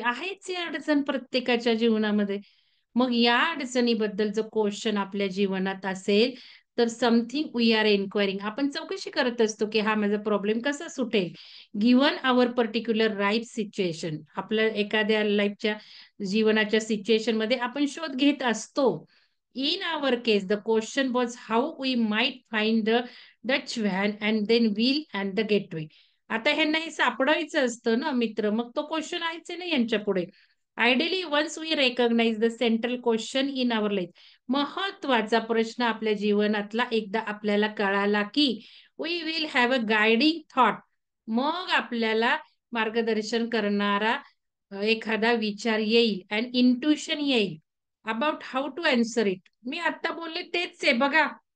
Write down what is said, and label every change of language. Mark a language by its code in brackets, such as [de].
[mr] आहेच ही अडचण प्रत्येकाच्या जीवनामध्ये. मग या अडचणीबद्दल जर क्वेश्चन आपल्या जीवनात असेल, तर [en] Something we are enquiring. [mr] आपण चौकशी करत असतो, की हा माझा प्रॉब्लेम कसा सुटेल? [en] Given our particular life situation. [mr] आपल्या एखाद्या लाईफच्या जीवनाच्या सिच्युएशनमध्ये आपण शोध घेत असतो. [en] In our case, the question was how we might find the Dutch van and then wheel and the gateway. [mr] आता ह्यांना हे सापडायचं असतं ना मित्र, मग तो क्वेश्चन आहेच आहे ना यांच्या पुढे. [en] Ideally once we recognise the central question in our life. [mr] महत्वाचा प्रश्न आपल्या जीवनातला एकदा आपल्याला कळाला की [en] We will have a guiding thought. [mr] मग आपल्याला मार्गदर्शन करणारा एखादा विचार येईल अँड इंट्युशन येईल. [en] About how to answer it. [mr] मी आता बोलले तेच आहे बघा.